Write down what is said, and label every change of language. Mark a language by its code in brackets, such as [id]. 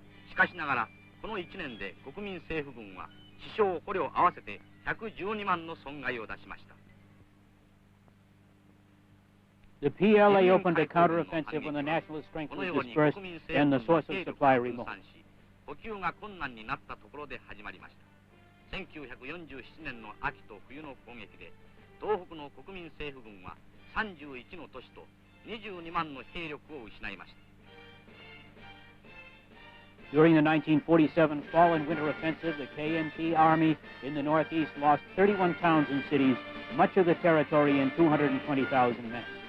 [ja] しかしながら、この1年で国民政府軍は死傷捕虜合わせて112万の損害を出しました。 [en] The PLA opened a counteroffensive when the nationalist strength was dispersed and the source of supply remote. [ja] 補給が困難になったところで始まりました。 1947年の秋と冬の攻撃で、東北の国民政府軍は31の都市と22万の兵力を失いました。 [en] During the 1947 fall and winter offensive, the KMT Army in the Northeast lost 31 towns and cities, much of the territory, and 220,000 men.